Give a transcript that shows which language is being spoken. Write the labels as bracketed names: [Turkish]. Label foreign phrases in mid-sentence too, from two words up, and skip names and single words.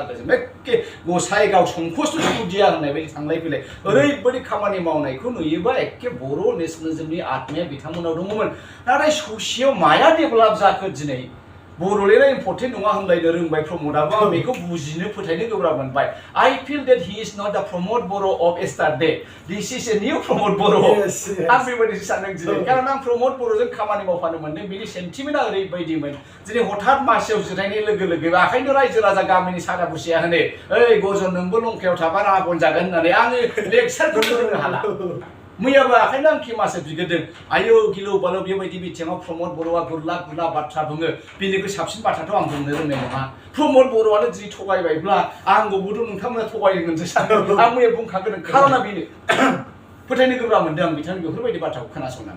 [Bodo] गोजों एखे गसाइ गाव संखस्थ' सुदिया होननाय बायदि थांलाय फैलाय ओरैबायदि खामानि मावनायखौ नुयोबा एखे बर' नेसनेलिज्मनि आत्माया बिथांमोनाव दङमोन नाथाय ससेयाव माया डेभेलप जाखो दिनै बर'लेण्डआ इम्पर्टेन्ट नङा होनलायनो रोंबाय प्रमदाबो आं बेखौ बुजिनो फोथायनो गोब्राब मोनबाय [English] I feel that he is not the Pramod Boro of yesterday this is a new Pramod Boro' [Bodo] आं बेबायदिसो सानदों दिनै कारन आं प्रमद बर'जों खामानि मावफानो मोनदों बिनि सेन्टिमेन्टआ ओरैबायदिमोन दिनै हठात मासियाव जिरायनाय लोगो लोगो आखायनो रायजो राजा गामिनि सादा बुसिया होनो ओइ गजन नोंबो लंकायाव थाबा राबन जागोन होननानै आङो लेक्सारखौनो होनो हाला मैयाबो आखायनो आं केमासो बिग्रोदों आयौ गिलौ बालौ बेबायदि बिथिङाव प्रमद बर'आ गुरला गुरला बाथ्रा बुङो बिनिख्रुइ साबसिन बाथ्राथ' आं बुंनो रोंनाय नङा प्रमद बर'आनो दिनै थगायबायब्ला आंखौबोथ' नोंथांमोना थगायगोनसो सानदों आं मैया बुंखागोन खारना बेनो फोथायनो गोब्राब मोनदों आं बिथांनि बेफोरबायदि बाथ्राखौ खोनासंनानै